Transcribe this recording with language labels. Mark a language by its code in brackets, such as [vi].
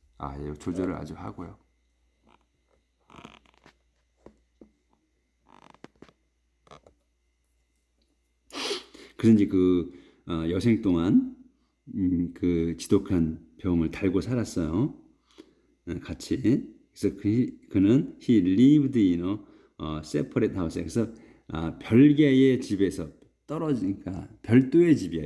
[ko] 아, 이 조절을 아주 하고요. 그래서 이제 그 여생 동안 그 지독한 병을 달고 살았어요. 같이. 그래서 그는 [en] he lived in a separate house. [ko] 그래서 별개의 집에서 떨어지니까 별도의 집이야.